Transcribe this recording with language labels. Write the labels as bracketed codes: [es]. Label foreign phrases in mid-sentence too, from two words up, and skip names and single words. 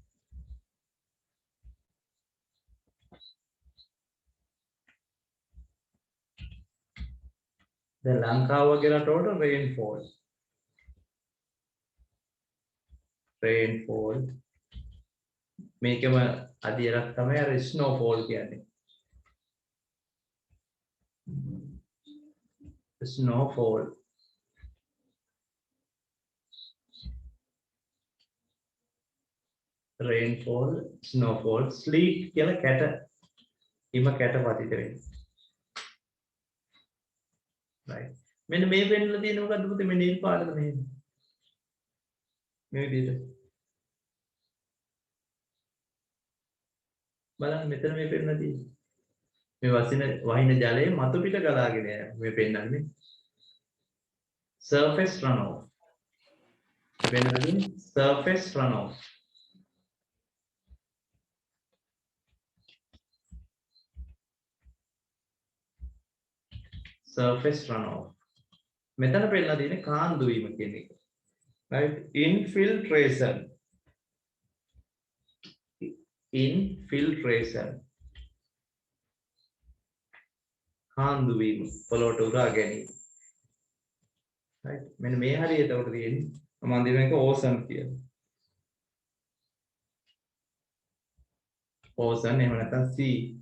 [si] දැන් ලංකාව වගේ රටවල rainfall. Rainfall. මේකම අදියරක් තමයි අර snowfall කියන්නේ. Snowfall. [en] Rainfall, snowfall, sleet [si] කියලා කැට හිම කැට පතිත වෙන්නේ. right. මෙන්න මේ පෙන්නලා තියෙන මොකද්ද පුතේ මේ නිල් පාටද මෙහෙම. මේ විදිහට. බලන්න මෙතන මේ පෙන්නලා තියෙන්නේ. මේ වහින ජලයේ මතු පිට ගලාගෙන යනවා. මේ පෙන්නන්නේ. [en] Surface runoff. [si] පෙන්නන්නේ [en] surface runoff. Surface runoff. [si] මෙතන පෙන්නලා තියෙන්නේ කාන්දු වීම කියන එක. [en] right. Infiltration. Infiltration. [si] කාන්දු වීම පොළොවට උරා ගැනීම. right. මෙන්න මේ හරියට උඩ තියෙන්නේ මම අන්තිම එක ඕසන් කියලා. ඕසන් එහෙම නැත්නම් sea.